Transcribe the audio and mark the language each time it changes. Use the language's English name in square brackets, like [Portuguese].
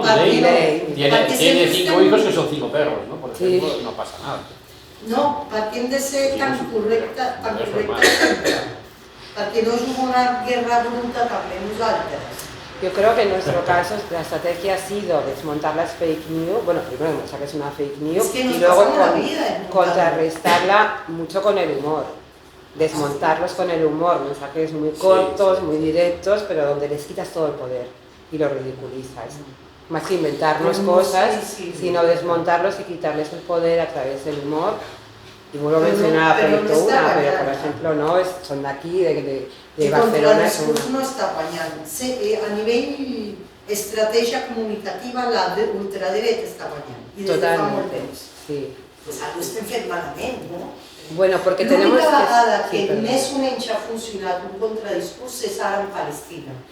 [Spanish] Milei tiene 5 hijos que son 5 perros, ¿no? Por ejemplo, no pasa nada. [Catalan] No, perquè hem de ser tan correctes sempre, perquè no és una guerra bruta també nosaltres. [Spanish] Yo creo que en nuestro caso la estrategia ha sido desmontar las fake news, bueno, primero demostrar que es una fake news y luego contrarrestarla mucho con el humor, desmontarlos con el humor, mensajes muy cortos, muy directos, pero donde les quitas todo el poder y los ridiculizas. Más que inventarnos cosas, sino desmontarlos y quitarles el poder a través del humor. Y vuelvo a mencionar a Proyecto Una, pero por ejemplo no, son de aquí, de Barcelona. [Catalan] El discurs no està guanyant. A nivell estratègia comunicativa, la ultradreta està guanyant. I des de fa molt temps. [Spanish] Pues algo [Catalan] estem fent malament, no? [Spanish] Bueno, porque tenemos [Catalan] l'única vegada que més o menys ha funcionat un contradiscurs és ara en Palestina.